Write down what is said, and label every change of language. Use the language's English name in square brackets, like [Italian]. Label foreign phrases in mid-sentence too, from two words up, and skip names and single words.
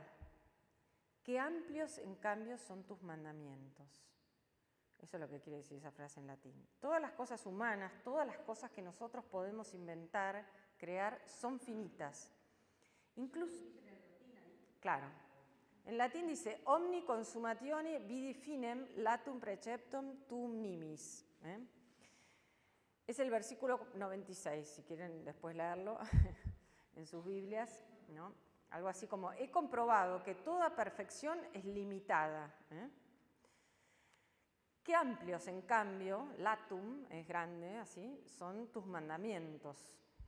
[Spanish] Qué amplios, en cambio, son tus mandamientos. Eso es lo que quiere decir esa frase en latín. Todas las cosas humanas, todas las cosas que nosotros podemos inventar, crear, son finitas. Incluso, claro, en latín dice, [Latin] omni consumatione vidi finem latum preceptum tuum nimis. [Spanish] Es el versículo 96, si quieren después leerlo en sus Biblias, ¿no? Algo así como, he comprobado que toda perfección es limitada. Qué amplios, en cambio, latum, es grande, así, son tus mandamientos.